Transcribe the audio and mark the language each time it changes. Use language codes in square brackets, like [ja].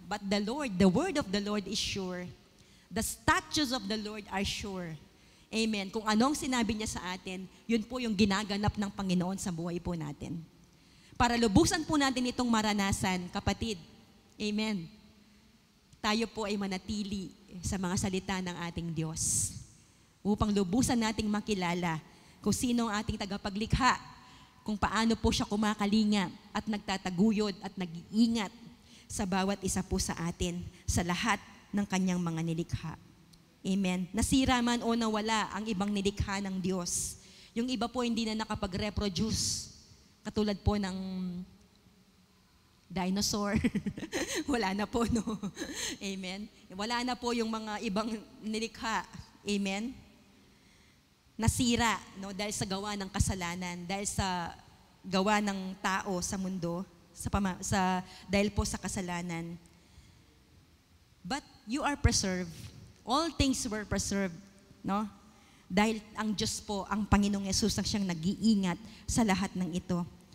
[en] But the Lord, the word of the Lord is sure. The statutes of the Lord are sure. Amen. [tl] Kung anong sinabi niya sa atin, yun po yung ginaganap ng Panginoon sa buhay po natin. Para lubusan po natin itong maranasan, kapatid. Amen. Tayo po ay manatili sa mga salita ng ating Diyos upang lubusan nating makilala kung sino ang ating tagapaglikha, kung paano po siya kumakalinga at nagtataguyod at nag-iingat sa bawat isa po sa atin, sa lahat ng kanyang mga nilikha. Amen. Nasira man o nawala ang ibang nilikha ng Diyos. Yung iba po hindi na nakapag-reproduce. Katulad po ng dinosaur. Wala na po, no? Amen. Wala na po yung mga ibang nilikha. Amen. Nasira, no? Dahil sa gawa ng kasalanan, dahil sa gawa ng tao sa mundo, dahil po sa kasalanan. [en] But you are preserved. All things were preserved, no? [tl] Dahil ang Diyos po, ang Panginoong Yesus ang siyang nag-iingat sa lahat ng ito.